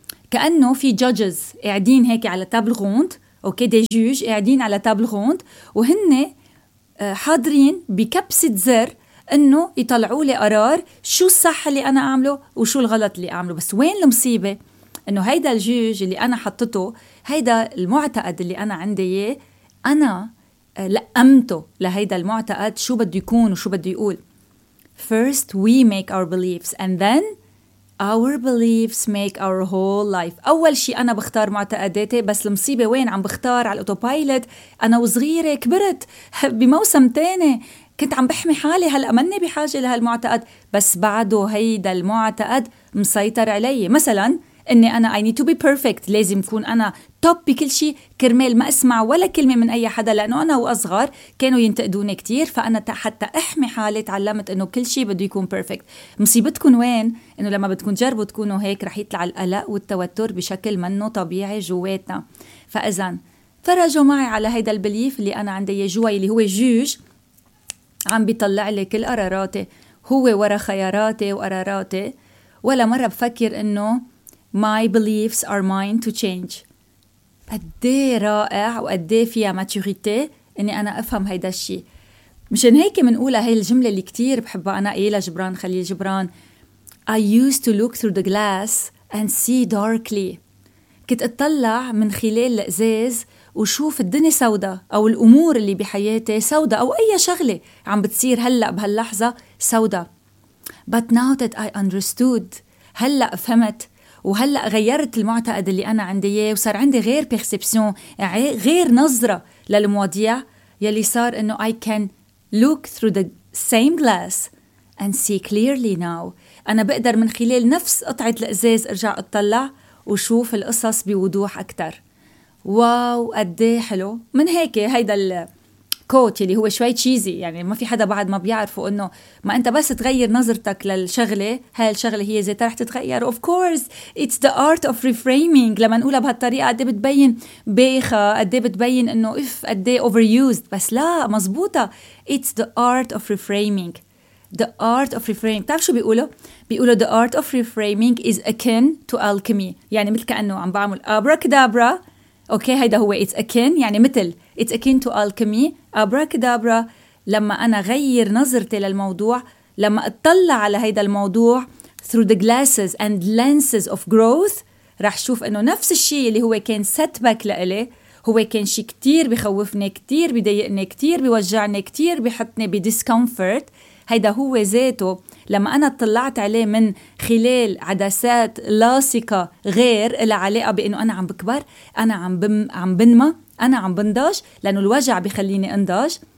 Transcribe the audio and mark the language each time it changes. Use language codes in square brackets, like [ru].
[ar] كأنه في جوجز قاعدين هيك على تابل غوند, أوكي دي جوج قاعدين على تابل غوند وهن حاضرين بكبسة زر أنه يطلعوا لي قرار شو الصح اللي أنا أعمله وشو الغلط اللي أعمله. بس وين المصيبة؟ أنه هيدا الجوج اللي أنا حطته, هيدا المعتقد اللي أنا عندي إيه, أنا لقمته لهيدا المعتقد شو بده يكون وشو بده يقول. [en] First we make our beliefs and then our beliefs make our whole life. [ar] أول شيء أنا بختار معتقداتي, بس المصيبة وين؟ عم بختار على الأوتوبايلت. أنا وصغيرة كبرت بموسم تاني كنت عم بحمي حالي, هلأ مني بحاجة لهالمعتقد, بس بعده هيدا المعتقد مسيطر علي. مثلا أني أنا [en] I need to be perfect, [ar] لازم يكون أنا top بكل شيء كرمال ما أسمع ولا كلمة من أي حدا, لأنه أنا وأصغر كانوا ينتقدوني كتير. فأنا حتى أحمي حالي تعلمت أنه كل شيء بده يكون perfect. مصيبتكم وين؟ أنه لما بتكون جربوا تكونوا هيك رح يطلع القلق والتوتر بشكل منه طبيعي جواتنا. فإذن فرجوا معي على هيدا البليف اللي أنا عندي جواي اللي هو جوج عم بيطلع لي كل قراراتي, هو ورا خياراتي وقراراتي. ولا مرة بفكر أنه [en] My beliefs are mine to change. [ar] قدي رائع وقدي فيها ماتوريتي اني انا افهم هيدا الشيء. مشان هيك منقول هاي الجملة اللي كتير بحبها انا, ايه لجبران خليل جبران, [en] I used to look through the glass and see darkly. [ar] كنت اطلع من خلال الازاز وشوف الدنيا سودة, او الامور اللي بحياتي سودة, او اي شغلة عم بتصير هلأ بهاللحظة سودة. [en] But now that I understood, [ar] هلأ فهمت وهلأ غيرت المعتقد اللي أنا عندي إياه وصار عندي غير perception, غير نظرة للمواضيع, يلي صار إنه [en] I can look through the same glass and see clearly now. [ar] أنا بقدر من خلال نفس قطعة الأزاز أرجع أطلع وشوف القصص بوضوح أكتر. واو قدي حلو. من هيك هيدا الكوت يلي هو شوي تشيزي, يعني ما في حدا بعد ما بيعرفه انه ما انت بس تغير نظرتك للشغلة هالشغلة هي زي ترح تتغير. [en] Of course it's the art of reframing. [ar] لما نقولها بهالطريقة قدي بتبين بيخة, قدي بتبين انه if قدي overused, بس لا مزبوطة. [en] It's the art of reframing. The art of reframing, [ar] تعرف شو بيقوله؟ بيقوله [en] the art of reframing is akin to alchemy. [ar] يعني مثل كأنه عم بعمل abracadabra. أوكي هيدا هو [en] it's akin, [ar] يعني مثل [en] it's akin to alchemy, abracadabra. [ar] لما أنا غير نظرتي للموضوع, لما أطلع على هيدا الموضوع [en] through the glasses and lenses of growth, [ar] رح شوف أنه نفس الشيء اللي هو كان setback لألي, هو كان شيء كتير بخوفني, كتير بيضيقني, كتير بيوجعني, كتير بيحطني بdiscomfort, هيدا هو ذاته لما أنا طلعت عليه من خلال عدسات لاصقة غير العلاقة بأنه أنا عم بكبر, أنا عم بنمى, أنا عم بنضج, لأنه الوجع بيخليني انضج.